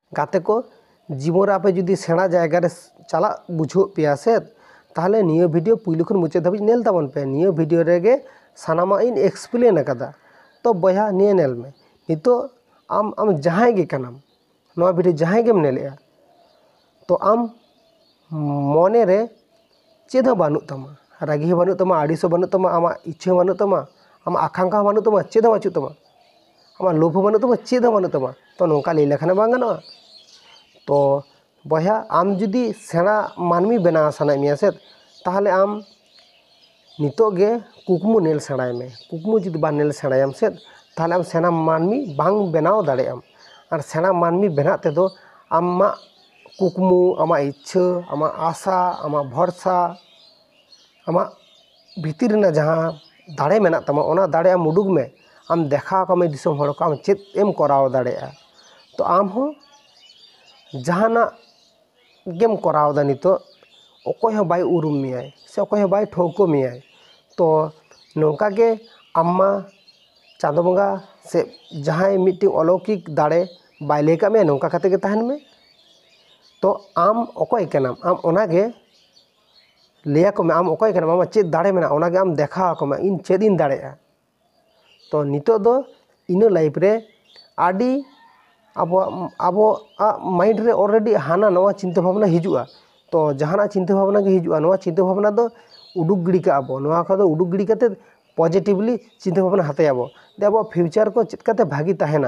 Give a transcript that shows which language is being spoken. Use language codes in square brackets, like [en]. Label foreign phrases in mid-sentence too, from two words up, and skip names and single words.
[sat] गाते को जीवन रे आपे जुदी सेणा जायगा रे चला बुझो पिया से ताहले नियो वीडियो पुइलु खन मुचाद धाबी नेल ताबन पे। नियो वीडियो रेगे सानामा इन एक्सप्लेन अकादा। तो बया निये नेल में नितो आम जहां गे कनाम नवा वीडियो जहां गेम नेलेआ तो आम मने रे चेद हूँ बानुग तमा, रागी हूँ बानुग तमा, आड़िस हूँ बानुग तमा, आमा इच्छा बानुग तमा, आमा आकांक्षा हूँ बानुग तमा, चेद हूँ बाचुग तमा, आमा लोभ हूँ बानुग तमा, चेद हूँ बानुग तमा। तो नोंका लई लेखान बांग गानोआ। तो बया आम जुदी सेणा मानमी बनाव सानाय मिया से ताहले आम नितोग गे कुकमु नेल सेणाय में। कुकमु जुदी बा नेल सेणायम से ताहले आम सेणा मानमी बांग बनाव दाड़ेयाम। और सेणा मानमी बना तेदो आमा कुकमु, आमा इच्छा, आमा आशा, आमा भरसा, आमा भीतर ना जहाँ दाड़े मेना तमा ओना दाड़े आम उडुग में। आम देखा को में दिसम हड़ को आम चेद एम कराव दाड़ेया। तो आम हो जहाना गेम कराव दा नितो अकोय हो बाय उरुम मियाय से अकोय हो बाय ठौको मियाय। तो नोंका गे आम्मा चांदो बंगा से जहां मिट्टी अलौकिक दाड़े बाय लेका में नोंका कते गे तहन में। तो आम अकोय कनाम आम ओनागे लेया को में आम अकोय कनाम आमा चेद दाड़े मेना ओनागे आम देखा को में इन चेद इन दाड़ेया। तो नितो दो इन लाइफ रे आडी अब माइंड रे ऑलरेडी हाना नवा चिंता भावना हिजुआ। तो जहाना चिंता भावना के हिजुआ नवा चिंता भावना दो उडुक गिड़ी का अब नवा का दो उडुक गिड़ी काते पॉजिटिवली चिंता भावना हाते अब दे अब फ्यूचर को चेद काते भागी ताहेना।